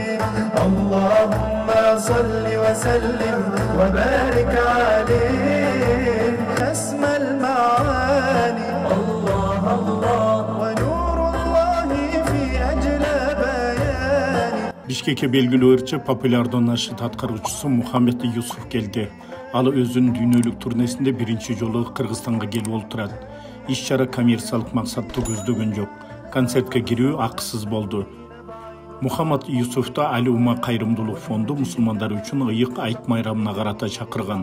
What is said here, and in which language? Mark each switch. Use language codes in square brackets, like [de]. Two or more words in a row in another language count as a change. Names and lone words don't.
[ar] اللهم صل وسلم وبارك عليه أسمى المعاني الله الله ونور الله في أجل بياني. [ky] Бишкекке белгилүү ырчы популярдуу нашид аткаруучусу Мухаммед Юсуф келди. Ал өзүнүн дүйнөлүк турнесинде биринчи жолу Кыргызстанга келип олтурат. Иш-чара коммерциялык максатты көздөгөн жок. Концертке кирүү акысыз болду. Мухаммад Юсуфта Али Ума кайрымдуулук фонду мусулмандар үчүн ыйык айт майрамына карата чакырган.